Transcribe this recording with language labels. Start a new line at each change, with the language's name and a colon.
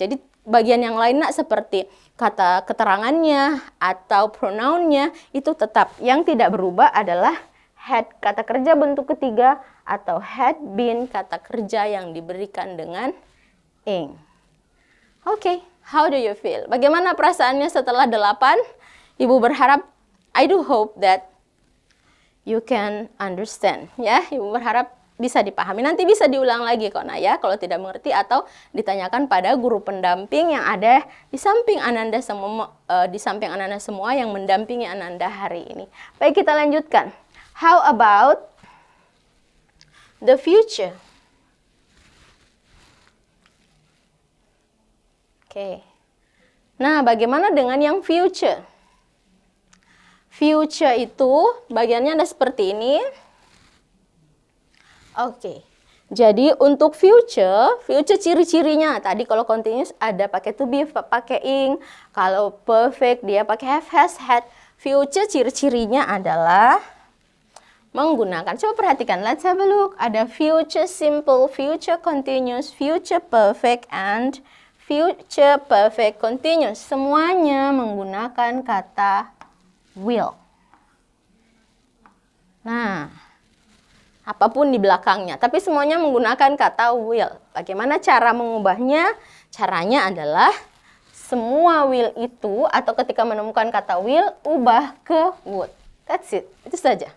Indonesian: Jadi bagian yang lainnya seperti kata keterangannya atau pronounnya itu tetap. Yang tidak berubah adalah had kata kerja bentuk ketiga atau had been kata kerja yang diberikan dengan ing.
English: Oke, how do you feel?
Indonesian: Bagaimana perasaannya setelah 8? Ibu berharap,
English: I do hope that you can understand.
Indonesian: Ya, Ibu berharap bisa dipahami. Nanti bisa diulang lagi kok, Nak, ya, kalau tidak mengerti atau ditanyakan pada guru pendamping yang ada di samping Ananda semua, yang mendampingi Ananda hari ini. Baik, kita lanjutkan.
English: How about the future?
Indonesian: Oke. Nah, bagaimana dengan yang future? Future itu bagiannya ada seperti ini. Oke. Jadi untuk future ciri-cirinya tadi kalau continuous ada pakai to be, pakai ing. Kalau perfect dia pakai have, has, had. Future ciri-cirinya adalah menggunakan, coba perhatikan,
English: let's have a look.
Indonesian: Ada
English: future simple, future continuous, future perfect, and future perfect continuous.
Indonesian: Semuanya menggunakan kata will. Nah, apapun di belakangnya, tapi semuanya menggunakan kata will. Bagaimana cara mengubahnya? Caranya adalah semua will itu atau ketika menemukan kata will, ubah ke would.
English: That's it.
Indonesian: Itu saja.